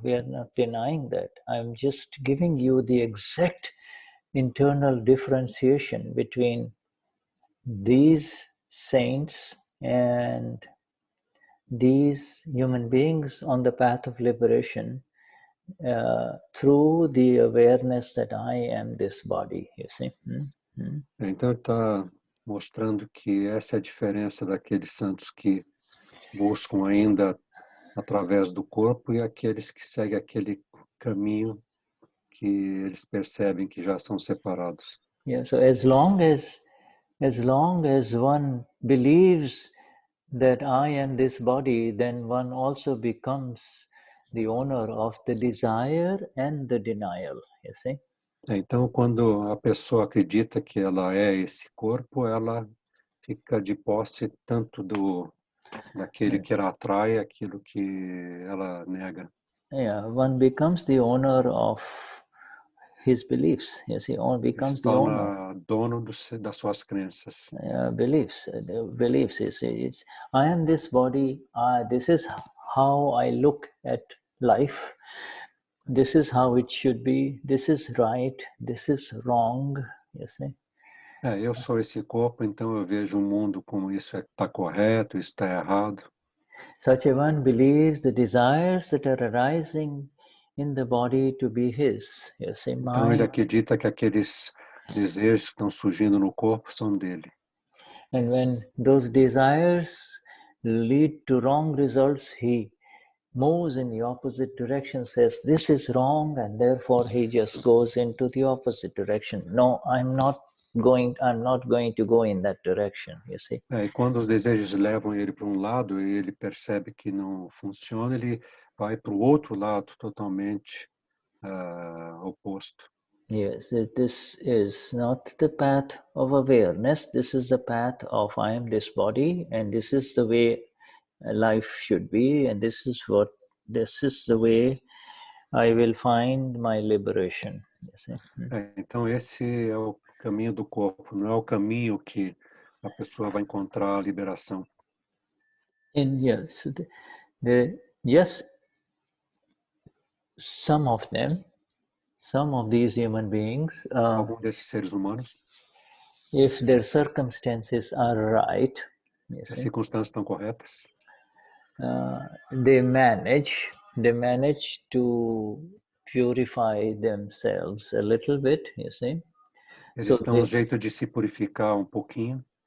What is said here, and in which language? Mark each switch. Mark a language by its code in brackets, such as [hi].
[en] We are not denying that. I'm just giving you the exact internal differentiation between these saints and these human beings on the path of liberation through the awareness that I am this body, you see. [pt] Então ele está mostrando que essa é a diferença daqueles santos que buscam ainda através do corpo e aqueles que seguem aquele caminho que eles percebem que já são separados. [en] Yeah, so as long as one believes that I am this body, then one also becomes the owner of the desire and the denial, you see? [pt] Então, quando a pessoa acredita que ela é esse corpo, ela fica de posse tanto daquele que ela atrai, aquilo que ela nega. [en] Yeah, one becomes the owner of his beliefs, you see, one becomes the owner. [pt] Dono das suas crenças. [en] Beliefs, you see, I am this body, this is how I look at life, this is how it should be, this is right, this is wrong, you see. Eu sou esse corpo, então eu vejo o mundo como isso está correto, isso está errado. Such a one believes the desires that are arising in the body to be his. You see, [pt] então ele acredita que aqueles desejos que estão surgindo no corpo são dele. [en] And when those desires lead to wrong results, he moves in the opposite direction, says this is wrong, and therefore he just goes into the opposite direction. No, I'm not going to go in that direction, you see. [pt] E quando os desejos levam ele para lado e ele percebe que não funciona, ele vai para o outro lado totalmente oposto. [en] Yes, this is not the path of awareness. This is the path of I am this body, and this is the way life should be, and this is the way I will find my liberation. You see? [pt] Então esse é o caminho do corpo, não é o caminho que a pessoa vai encontrar a liberação. [en] And yes, yes, some of these human beings, [pt] algum desses seres humanos, [en] if their circumstances are right, [pt] as circunstâncias estão corretas, [en] they manage to purify themselves a little bit, you see. [pt] Eles dão um jeito de se purificar um pouquinho.